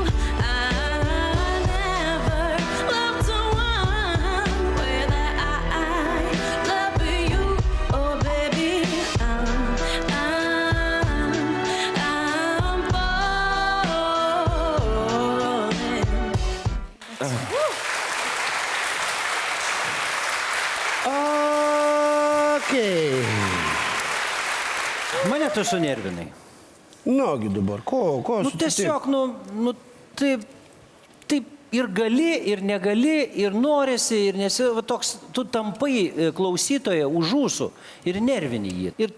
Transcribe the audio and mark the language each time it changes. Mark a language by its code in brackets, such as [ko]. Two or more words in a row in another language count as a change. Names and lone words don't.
[en] I never loved someone way that I love you. Oh baby, I'm falling. [lt] Okei. Mane tu sunervinai. Nugi dabar, ko Tiesiog, taip ir gali, ir negali, ir norisi, ir nesi, va toks, tu tampai klausytoje už ūsų ir nervini jį.